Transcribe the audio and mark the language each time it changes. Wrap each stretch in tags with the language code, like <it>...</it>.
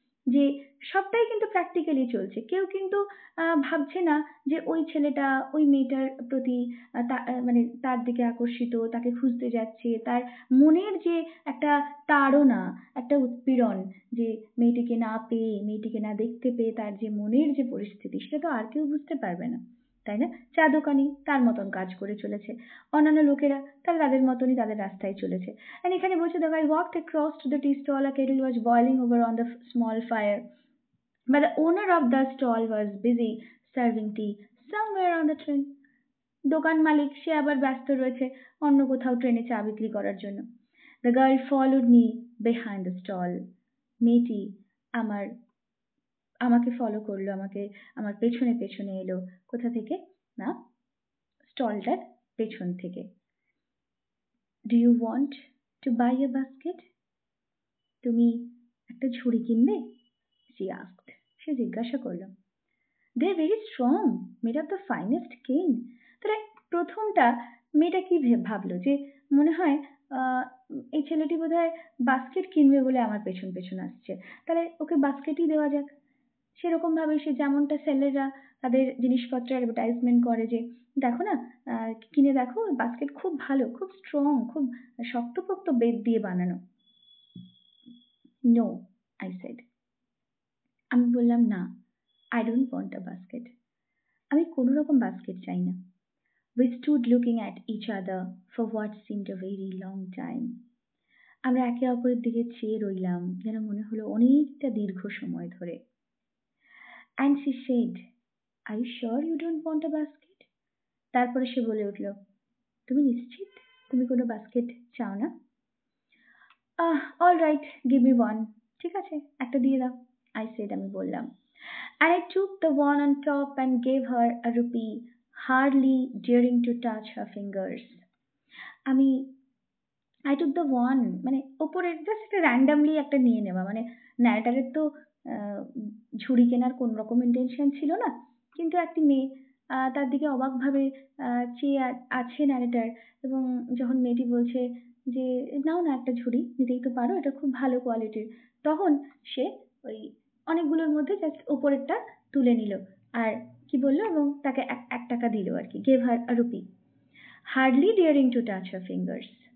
<bn>যে সবটাই কিন্তু প্র্যাকটিক্যালি চলছে, কেউ কিন্তু ভাবছে না যে ওই ছেলেটা ওই মেয়েটার প্রতি মানে তার দিকে আকর্ষিত, তাকে খুঁজতে যাচ্ছে, তার মনের যে একটা তাড়না, একটা উৎপীড়ন, যে মেয়েটিকে না পেয়ে, মেয়েটিকে না দেখতে পেয়ে তার যে মনের যে পরিস্থিতি, সেটা তো আর কেউ বুঝতে পারবে না, তাই না? চা দোকানি তার মতন কাজ করে চলেছে, অন্যান্য লোকেরা তারা তাদের মতনই তাদের রাস্তায় চলেছে। আর এখানে বলছে, দেখো,</bn> <en>I walked across to the tea stall, a kettle was boiling over on the small fire, but the owner of the stall was busy serving tea somewhere on the train.</en> <bn>দোকান মালিক সে আবার ব্যস্ত রয়েছে অন্য কোথাও ট্রেনে চা বিক্রি করার জন্য।</bn> <en>The girl followed me behind the stall.</en> <bn>মেয়েটি আমার আমাকে ফলো করলো, আমার পেছনে পেছনে এলো। কোথা থেকে? না, স্টলটার পেছন থেকে।</bn> <en>Do you want to buy a basket?</en> <bn>তুমি একটা ঝুড়ি কিনবে?</bn> <en>She asked.</en> <bn>সে জিজ্ঞাসা করলো।</bn> <en>They are very strong, made of the finest cane.</en> <bn>তাহলে প্রথমটা মেয়েটা কি ভাবলো, যে মনে হয় এই ছেলেটি বোধহয় বাস্কেট কিনবে বলে আমার পেছন পেছন আসছে, তাহলে ওকে বাস্কেটই দেওয়া যাক। সেরকম ভাবে সে যেমনটা সেলেররা তাদের জিনিসপত্রের অ্যাডভার্টাইজমেন্ট করে, যে দেখো না, কিনে দেখো, বাস্কেট খুব ভালো, খুব স্ট্রং, খুব শক্তপোক্ত বেত দিয়ে বানানো।</bn> <en>No, I said.</en> <bn>আমি বললাম, না,</bn> <en>I don't want a basket.</en> <bn>আমি কোনো রকম বাস্কেট চাই না।</bn> <en>We stood looking at each other for what seemed a very long time.</en> <bn>আমরা একে অপরের দিকে চেয়ে রইলাম, যেন মনে হলো অনেকটা দীর্ঘ সময় ধরে।</bn> <en>And she said, Are you sure you don't want a basket?</en> <bn>তারপরে সে বলে উঠল, তুমি নিশ্চিত তুমি কোনো বাস্কেট চাও না?</bn> <en>All right, give me one.</en> <bn>ঠিক আছে, একটা দিয়ে দাও,</bn> <en>I said,</en> <bn>আমি বললাম।</bn> <en>And I took the one on top and gave her a rupee, hardly daring to touch her fingers.</en> <bn>আমি</bn> <en>I took the one,</en> <bn>মানে ওপরের জাস্ট একটা র্যান্ডামলি একটা নিয়ে নেওয়া, মানে ন্যারেটারের তো ঝুড়ি কেনার কোন রকম ইন্টেনশন ছিল না, কিন্তু একটি মেয়ে তার দিকে অবাকভাবে চেয়ে আছে ন্যারেটার, এবং যখন মেয়েটি বলছে যে নাও না একটা ঝুড়ি, নিতেই তো পারো, এটা খুব ভালো কোয়ালিটির, তখন সে ওই অনেকগুলোর মধ্যে জাস্ট ওপরেরটা তুলে নিল, আর কি বললো, এবং তাকে 1 টাকা দিল আর কি,</bn> <en>gave her a rupee, hardly daring to touch her fingers.</en>